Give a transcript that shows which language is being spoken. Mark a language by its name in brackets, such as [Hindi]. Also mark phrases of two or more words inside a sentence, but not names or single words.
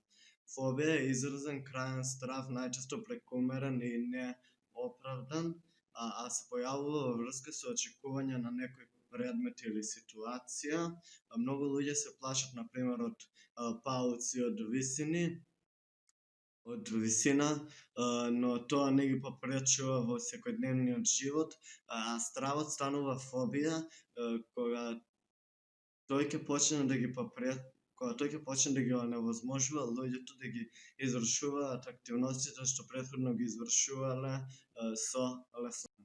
[Macedonian] Фобија је изразен крајан страв, најчесто прекумерен и неоправдан, а се појавува врска са очекивања на некој предмет или ситуација. Многу луѓе се плашат, на пример, од пауци од висина, но то не ги попречува во секојдневниот живот, а стравот станува фобија кога тој ќе почне да ги кога тој ќе почне да ги оневозможува луѓето да ги извршуваат активностите што претходно ги извршувале со лесно.